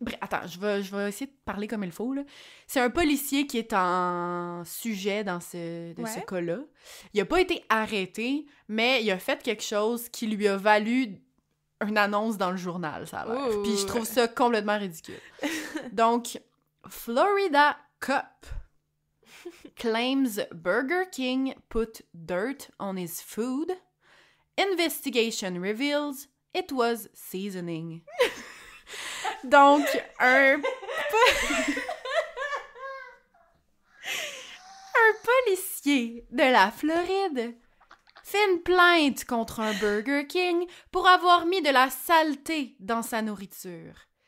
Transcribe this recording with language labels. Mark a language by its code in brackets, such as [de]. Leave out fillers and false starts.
[fr] Attends, je vais essayer de parler comme il faut, là. C'est un policier qui est en sujet dans ce cas-là. Il a pas été arrêté, mais il a fait quelque chose qui lui a valu une annonce dans le journal, ça a l'air. Puis je trouve ça complètement ridicule. [en] Donc, Florida Cop claims Burger King put dirt on his food. Investigation reveals it was seasoning. [fr] Donc, un policier de la Floride fait une plainte contre un Burger King pour avoir mis de la saleté dans sa nourriture.